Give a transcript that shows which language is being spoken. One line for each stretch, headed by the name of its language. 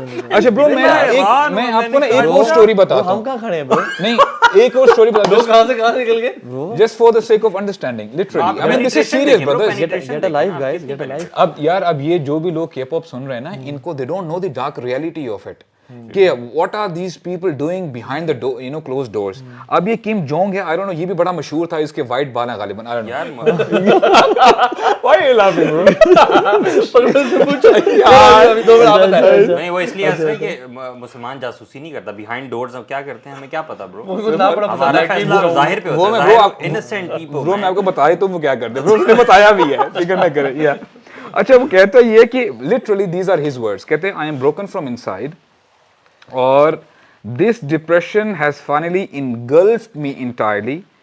Urdu: اچھا برو میں آپ کو نا ایک اور اسٹوری بتاتا ہوں. ہم کہاں کھڑے ہیں برو؟ نہیں ایک اور اسٹوری بتا دو. کہاں سے کہاں نکل گئے؟
English: Just for the sake of understanding, literally. I mean this is serious brothers. Get a life guys, get a life.
Urdu: اب یار اب یہ جو بھی لوگ کے پاپ سن رہے ہیں نا, ان کو
English: they don't know the dark reality of it.
Urdu: کہ
English: what are these people doing behind the door, you know, closed doors.
Urdu: اب یہ کم جونگ ہے,
English: I don't know,
Urdu: یہ بھی بڑا مشہور تھا, اس کے وائٹ بال ہیں غالباً.
English: I don't know. Why are you laughing bro?
Urdu: نہیں, وہ اس لیے ہنس رہے کہ مسلمان جاسوسی نہیں کرتا, بیہائنڈ ڈورز کیا کرتے ہیں ہمیں کیا پتا برو. ہمارا فیصلہ ظاہر پہ ہوتا ہے,
English: Ancient people.
Urdu: برو میں آپ کو بتایا تو وہ کیا کرتے, برو اس نے بتایا بھی ہے, فکر نہ کریں. اچھا وہ کہتا ہے یہ کہ
English: literally these are his words.
Urdu: کہتے ہیں
English: I am broken from inside
Urdu: اور
English: this depression has finally engulfed me entirely.